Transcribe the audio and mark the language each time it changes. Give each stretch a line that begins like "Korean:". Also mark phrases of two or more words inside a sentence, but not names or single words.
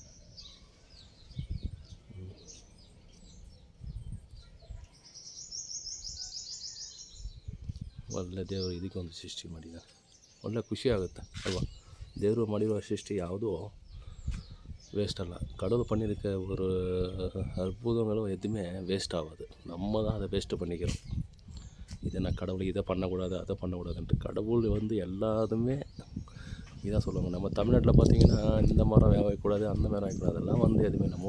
Kannada: ಒಳ್ಳೆ ದೇವರು ಇದಕ್ಕೆ ಒಂದು ಸೃಷ್ಟಿ ಮಾಡಿದ್ದಾರೆ, ಒಳ್ಳೆ ಖುಷಿ ಆಗುತ್ತೆ ಅಲ್ವಾ. ದೇವರು ಮಾಡಿರೋ ಸೃಷ್ಟಿ ಯಾವುದೂ ವೇಸ್ಟ್ ಅಲ್ಲ.
Tamil: கடவுள் பண்ணியிருக்க ஒரு அற்புதங்களும் எதுவுமே வேஸ்ட் ஆகாது. நம்ம தான் அதை வேஸ்ட்டு பண்ணிக்கிறோம். இதை நான் கடவுள் இதை பண்ணக்கூடாது அதை பண்ணக்கூடாதுன்ட்டு. கடவுள் வந்து எல்லாத்துமே இதான் சொல்லுவாங்க. நம்ம தமிழ்நாட்டில் பார்த்திங்கன்னா இந்த மரம் வைக்கக்கூடாது அந்த மரம் வைக்கக்கூடாது, அதெல்லாம் வந்து எதுவுமே இல்லை.